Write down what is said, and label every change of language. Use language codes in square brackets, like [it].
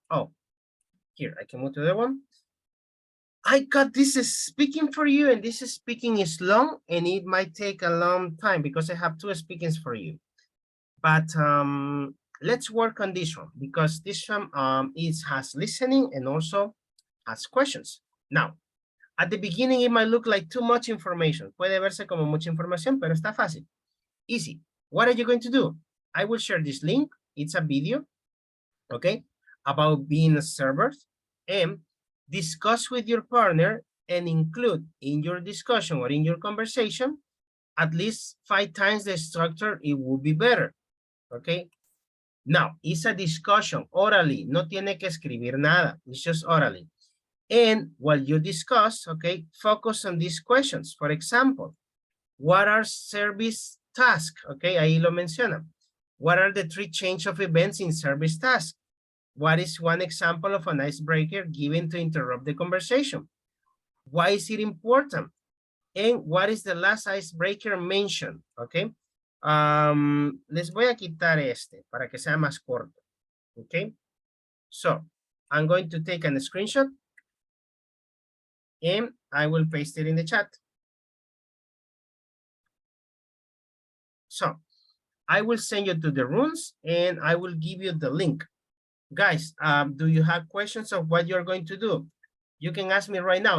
[en] Oh, here, I can move to the one. I got this is speaking for you, and this is speaking is long, and it might take a long time because I have 2 speakings for you. But let's work on this one because this one has listening and also has questions. Now, at the beginning, it might look like too much information. [es] Puede verse como mucha información, pero está fácil. [en] Easy. What are you going to do? I will share this link. It's a video, okay, about being a server, and discuss with your partner and include in your discussion or in your conversation at least 5 times the structure. It will be better, okay? Now, it's a discussion orally. [es] No tiene que escribir nada. [en] It's just orally. And while you discuss, okay, focus on these questions. For example, what are service tasks? Okay, [es] ahí lo menciona. [en] What are the 3 change of events in service tasks? What is one example of an icebreaker given to interrupt the conversation? Why is it important? And what is the last icebreaker mentioned? Okay. [es] Les voy a quitar este para que sea más corto. [en] Okay. So I'm going to take a screenshot and I will paste it in the chat. So I will send you to the rooms and I will give you the link. Guys, do you have questions of what you're going to do? You can ask me right now.